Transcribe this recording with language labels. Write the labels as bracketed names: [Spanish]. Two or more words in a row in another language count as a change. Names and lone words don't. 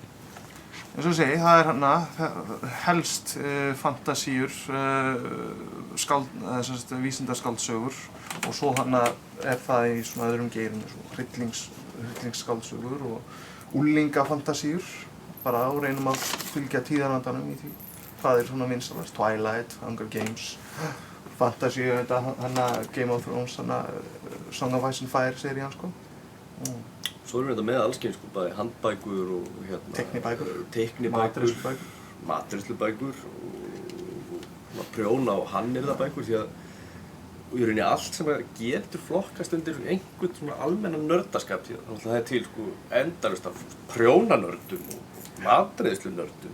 [Icelandic] Eins og ég segi, það helst fantasíur, vísindaskáldsögur og svo það í svona öðrum geirum, hryllingsskáldsögur og úlingafantasíur, bara reynum að fylgja tíðarandanum í því. Það svona vinsælast, Twilight, Hunger Games, fantasíu, Game of Thrones, Song of Ice and Fire serían sko. Svo erum við þetta með alls kyns sko, bæði handbækur og teiknibækur, matreiðslubækur og prjóna og hannyrðabækur því að í rauninni allt sem að getur flokkast undir einhvern svona almennan nördaskap því að það til sko endalaust af prjónanördum og matreiðslunördum.